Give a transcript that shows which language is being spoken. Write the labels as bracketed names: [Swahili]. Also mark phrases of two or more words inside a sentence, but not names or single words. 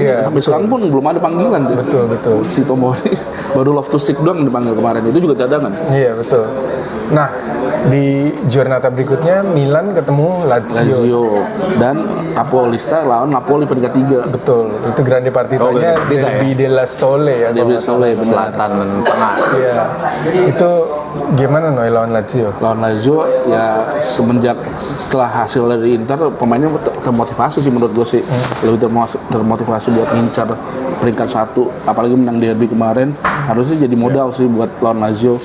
[Indonesian] Iya, Sampai sekarang pun belum ada panggilan dia. Betul. Si Tomori baru Loftus-Cheek doang dipanggil kemarin, itu juga cadangan. Iya betul. Nah di giornata berikutnya Milan ketemu Lazio dan Capolista lawan Napoli peringkat 3. Betul. Itu [Italian] grande partitanya [Indonesian] Derby della Sole ya. Derby Sole benar. Selatan dan tengah. Iya. Itu gimana Noy lawan Lazio? Lawan Lazio ya semenjak setelah hasil dari Inter pemainnya termotivasi sih menurut gue sih. Lebih termotivasi buat ngincar peringkat 1, apalagi menang derby kemarin, harusnya jadi modal sih buat lawan Lazio.